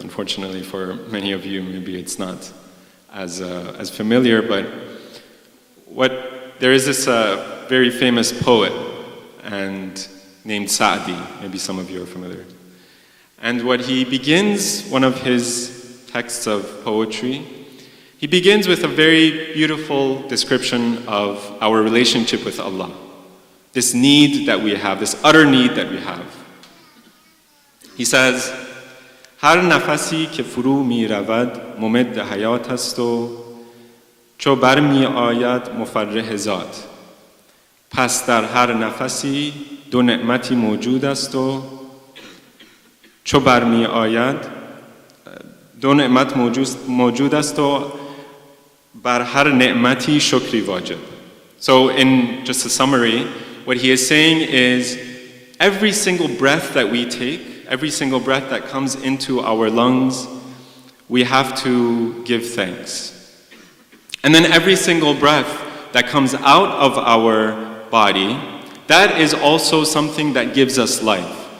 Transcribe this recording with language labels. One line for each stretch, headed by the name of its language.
English: Unfortunately for many of you, maybe it's not as familiar, but there is this very famous poet and named Sa'di, maybe some of you are familiar. And what he begins, one of his texts of poetry, he begins with a very beautiful description of our relationship with Allah. This need that we have, this utter need that we have. He says,
Persian: هر نفسی که فرو می رود ممد حیات است و چو بر می آید مفرح ذات پس در هر نفسی دو نعمتی موجود است و چو بر می آید دو نعمت موجود است و بر هر نعمتی شکری واجب.
English: So in just a summary, what he is saying is every single breath that we take, every single breath that comes into our lungs, we have to give thanks. And then every single breath that comes out of our body, that is also something that gives us life.